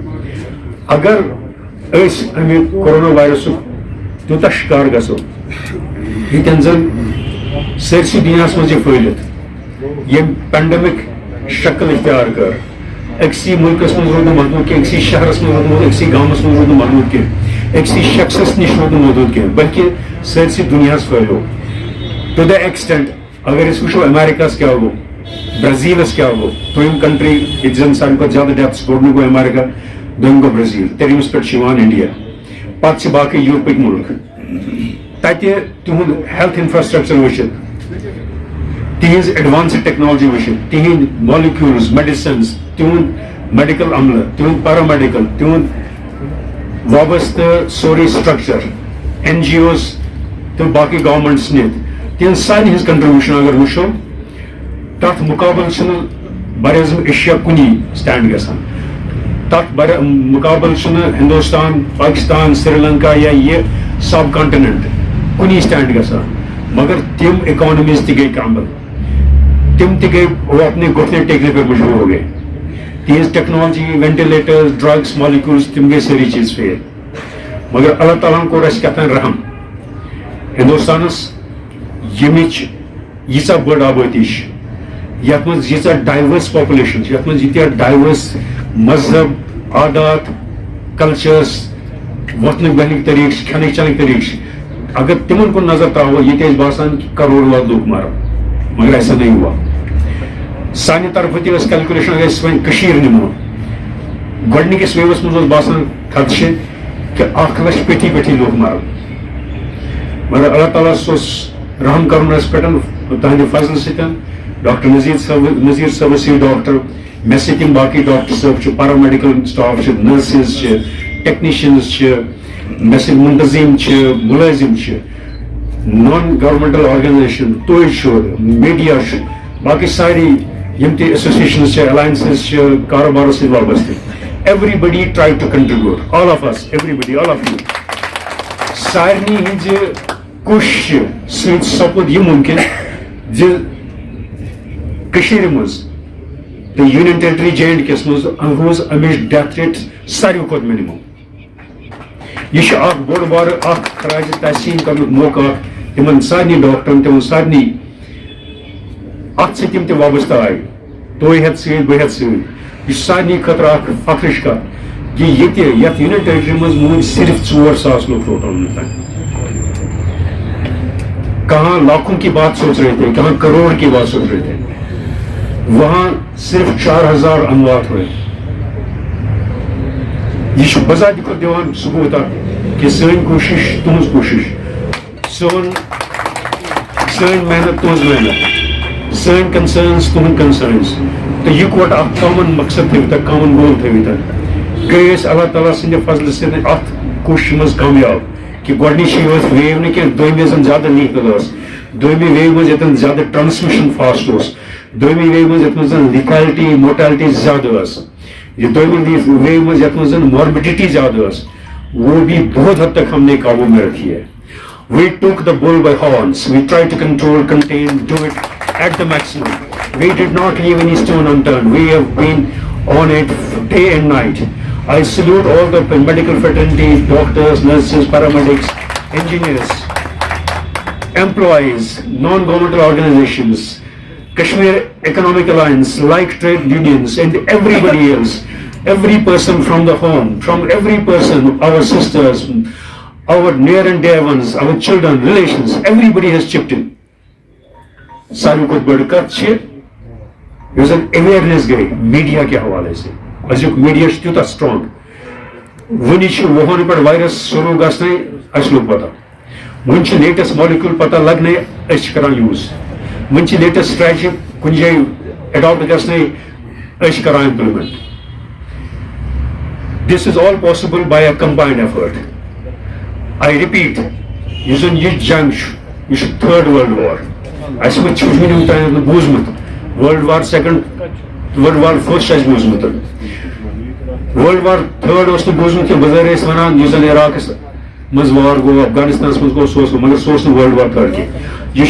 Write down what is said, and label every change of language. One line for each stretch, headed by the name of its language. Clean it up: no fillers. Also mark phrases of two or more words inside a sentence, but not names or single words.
Kashmiri: اگر أسۍ امہِ کورونا وایرسُک تیوٗتاہ شکار گژھو ییٚتٮ۪ن زن سٲرسٕے دُنیاہس منٛز یہِ پھٲلِتھ ییٚمۍ پینڈمک شکل اختیار کر أکسٕے مُلکس منٛز روٗد نہٕ محدوٗد کینٛہہ أکسٕے شہرس منٛز روٗد نہٕ أکسٕے گامس منٛز روٗد نہٕ محدوٗد کینٛہہ أکسٕے شخصس نِش روٗد نہٕ محدوٗد کینٛہہ بلکہِ سٲرسٕے دُنیاہس پھٲلیو
English: to the extent
Kashmiri: اگر أسۍ وٕچھو امیرکاہس کیٛاہ گوٚو برازیلس کیٛاہ گوٚو دوٚیِم کنٹری ییٚتہِ زن ساروی کھۄتہٕ زیادٕ ڈیتھس گۄڈنیُک گوٚو امیرکا دوٚیِم گوٚو برازیل ترٛیٚیِمِس پٮ۪ٹھ چھُ یِوان انڈیا پتہٕ چھِ باقٕے یوٗرپٕکۍ مُلک تتہِ تِہُنٛد
English: health infrastructure
Kashmiri: وٕچھِتھ تِہنٛز
English: advanced technology
Kashmiri: وٕچھِتھ تِہنٛدۍ
English: molecules medicines
Kashmiri: تِہُنٛد میڈیکل عملہٕ تِہُنٛد پیرامیڈیکل تِہُنٛد وابستہٕ سورُے سٹرکچر این جی اوز تہٕ باقٕے گورمنٹس نِتھ تِہنٛز سارنٕے ہٕنٛز کنٹربیوٗشن اگر وٕچھو تتھ مُقابل چھُنہٕ بر اعظم ایشیا کُنی سٹینڈ گژھان تتھ مُقابل چھُنہٕ ہندوستان پاکستان سری لنکا یا یہ
English: sub continent
Kashmiri: کُنی سٹینڈ گژھان مگر تم اکانمیز تہِ گٔے کامل تم تہِ گٔے
Urdu: وہ اپنے گھٹنے ٹیکنے پہ مجبور ہو گئے
Kashmiri: تہذ
English: technology ventilators drugs molecules
Kashmiri: تم گٔے سٲری چیز فیل مگر اللہ تعالیٰ ہن کوٚر اَسہِ کیٛاہتام رحم ہندوستانس ییٚمِچ ییٖژاہ بٔڑ آبٲدی چھِ یتھ منٛز ییٖژاہ
English: diverse population
Kashmiri: چھِ یتھ منٛز ییٖتیاہ ڈایورس مذہب عادات کلچرس وۄتھنٕکۍ بیٚہنٕکۍ طریٖقہٕ چھِ کھٮ۪نٕکۍ چٮ۪نٕکۍ طریٖقہٕ چھِ اگر تمن کُن نظر تراوو ییٚتہِ ٲسۍ باسان کہ کروڑ واد لوٗکھ مرن
Urdu: مگر ایسا نہیں ہوا
Kashmiri: سانہِ طرفہٕ تہِ ٲس کیلکولیشن اگر أسۍ وۄنۍ کٔشیٖر نِمو گۄڈنِکِس ویوَس منٛز اوس باسان خدشہِ کہ 1,00,000 پیٚٹھی پیٚٹھی لوٗکھ مرن مگر اللہ تعالیٰ اوس رحم کرُن اَسہِ پٮ۪ٹھ تہنٛدِ فضلہٕ سۭتۍ ڈاکٹر نذیٖر صٲبس یہِ ڈاکٹر مےٚ سۭتۍ یِم باقٕے ڈاکٹر صٲب چھِ
English: paramedical staff
Kashmiri: چھِ نرسز چھِ ٹیکنیشنز چھِ مےٚ سۭتۍ منتظم چھِ مُلٲزِم چھِ
English: non governmental organization
Kashmiri: تُہۍ چھُ میڈیا چھُ باقٕے سارے یِم تہِ ایسوسیشنز چھِ الاینسز چھِ کاروبارس سۭتۍ وابستہٕ
English: everybody try to contribute all of us everybody all of you
Kashmiri: سارنٕے ہٕنٛزِ کوٗششہِ سۭتۍ سپُد یہِ مُمکِن زِ کٔشیٖرِ منٛز تہٕ
English: union territory J and K
Kashmiri: یس منٛز روٗز امِچ
English: death rate
Kashmiri: ساروی کھۄتہٕ مِنِمم یہ چھُ اکھ بوٚڑ بارٕ اکھ خراج تحسیٖن کرنُک موقعہٕ تِمن سارنٕے ڈاکٹرن تِمن سارنٕے اتھ سۭتۍ تِم تہِ وابستہٕ آیہِ تُہۍ ہٮ۪تھ سۭتۍ بہٕ ہٮ۪تھ سۭتۍ یہ چھُ سارنٕے خٲطرٕ اکھ فخرٕچ کتھ کہ ییٚتہِ یتھ
English: union territory
Kashmiri: منٛز موٗدۍ صرف 4,000 لوگ ٹوٹل وُنیُک
Urdu: کہاں لاکھوں کی بات سوچ رہے تھے کہاں کروڑ کی بات سوچ رہے تھے وہاں صرف 4,000 اموات ہوئے
Kashmiri: یہ چھُ بذاتہِ خۄد دِوان ثبوٗت اکھ کہ سٲنۍ کوٗشش تُہنٛز کوٗشش سٲنۍ محنت تُہنٛز محنت سٲنۍ concerns تُہُنٛد concerns تہٕ یِکوَٹہٕ اکھ کامن مقصد تھٲوِتھ
English: common goal
Kashmiri: تھٲوِتھ گٔے أسۍ اللہ تعالیٰ سٕنٛدِ فضلہٕ سۭتۍ اَتھ کوٗشِشہِ منٛز کامیاب کہ گۄڈنِچی ٲس ویو نہٕ کینٛہہ دوٚیمہِ یۄس زن زیادٕ لیٖگل ٲس دوٚیمہِ ویو منٛز ییٚتٮ۪ن زیادٕ
English: transmission fast
Kashmiri: اوس دوٚیمہِ ویو منٛز یَتھ منٛز زن
English: lethality motility
Kashmiri: زیادٕ ٲس یہ دوٚیمہِ ویو منٛز یَتھ منٛز زن ماربڈٹی زیادٕ ٲس
Urdu: وہ بھی بہت حد تک ہم نے قابو میں رکھی ہے.
English: We took the bull by horns. We tried to control, contain, do it at the maximum. We did not leave any stone unturned. We have been on it day and night. I salute all the medical fraternity, doctors, nurses, paramedics, engineers, employees, non-governmental organizations, Kashmir Economic Alliance, like trade unions, and everybody else. Every person from the home, from every person, our sisters, our near and dear ones, our children, relations, everybody has chipped in.
Kashmiri: ساروی کھۄتہٕ بٔڑ کتھ چھِ یۄس زن اویرنیس گٔے میڈیا
Urdu: کہِ حوالے سے
Kashmiri: أزیُک میڈیا چھُ تیوٗتاہ سٹرانگ وُنہِ چھُ وُہن پٮ۪ٹھ وایرس شروٗع گژھنَے اَسہِ لوٚگ پتہ وُنہِ چھُ
English: latest molecule
Kashmiri: پتہ لگنے أسۍ چھِ کران یوٗز وُنہِ چھِ
English: latest strategy
Kashmiri: کُنہِ جایہِ اڈاپٹ گژھنَے أسۍ چھِ کران امپلمنٹ.
English: This is all possible by a combined effort. I repeat,
Kashmiri: یُس زن یہِ جنگ چھُ یہِ چھُ
English: third world war
Kashmiri: اَسہِ منٛز چھُ وُنیُک تام نہٕ بوٗزمُت
English: world war second world war first
Kashmiri: چھُ اَسہِ بوٗزمُت
English: world war third
Kashmiri: اوس نہٕ بوٗزمُت کینٛہہ بظٲہر ٲسۍ ونان یُس زن عراقس منٛز وار گوٚو افغانستانس منٛز گوٚو سُہ اوس مگر سُہ اوس نہٕ
English: world war third
Kashmiri: کینٛہہ یہِ